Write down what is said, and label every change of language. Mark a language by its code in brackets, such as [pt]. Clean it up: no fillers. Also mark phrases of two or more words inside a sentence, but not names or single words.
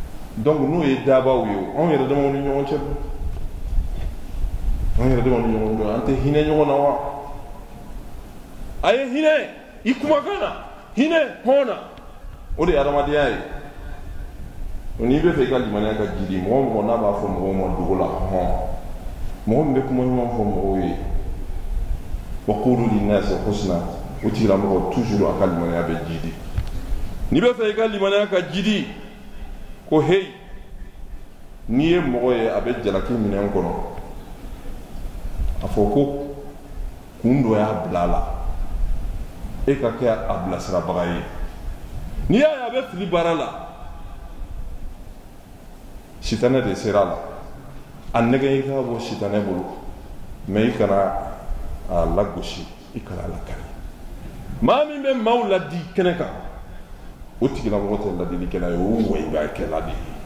[bm] donc n'o ye dabaw ye anw yɛrɛ damaw ni ɲɔgɔn cɛ anw yɛrɛ damaw ni ɲɔgɔn cɛ an tɛ hinɛ ɲɔgɔn na wa a ye hinɛ i kumakan na hinɛ hɔn na o de ye adamadenya ye n'i bɛ fɛ i ka limaniya ka jidi mɔgɔ o mɔgɔ n'a b'a fɔ mɔgɔw ma dogo la hɔn mɔgɔ min bɛ kuma ɲuman fɔ mɔgɔw ye wa [ar] قولوا للناس حسنا [bm] o tigilamɔgɔ toujours a ka limaniya bɛ jidi n'i bɛ fɛ i ka limaniya ka jidi ko heyi n'i ye mɔgɔ ye a bɛ jalaki minɛn kɔnɔ a fɔ ko kun dɔ y'a bila a la e ka kɛ a bilasirabaga ye n'i y'a ye a bɛ fili baara la sitanɛ de sera a la a nɛgɛ i ka bɔ sitanɛ bolo mɛ i kana a lagosi i kana a lakari maa min bɛ maaw ladi kɛnɛ kan o tigilamɔgɔ tɛ ladilikɛla ye o wayibakɛla de